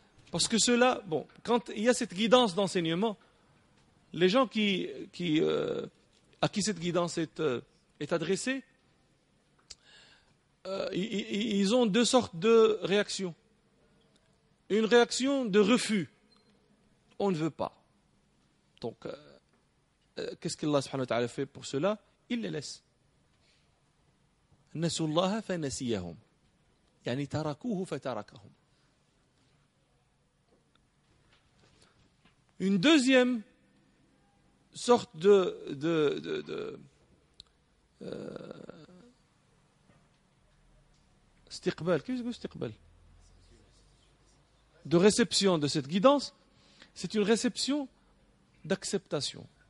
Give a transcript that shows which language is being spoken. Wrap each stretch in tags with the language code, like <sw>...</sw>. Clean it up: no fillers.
<fr>Parce que ceux-là, bon, quand il y a cette guidance d'enseignement, les gens à qui cette guidance est adressée, ils ont deux sortes de réactions. Une réaction de refus. On ne veut pas. Donc, qu'est-ce qu'Allah subhanahu wa ta'ala fait pour cela? Il les laisse.</fr> <ar>نسوا الله فنسيهم يعني تركوه فتركهم.</ar> <fr>Une deuxième sorte de استقبال. Qu'est-ce que استقبال? De réception de cette guidance, c'est une réception d'acceptation.</fr>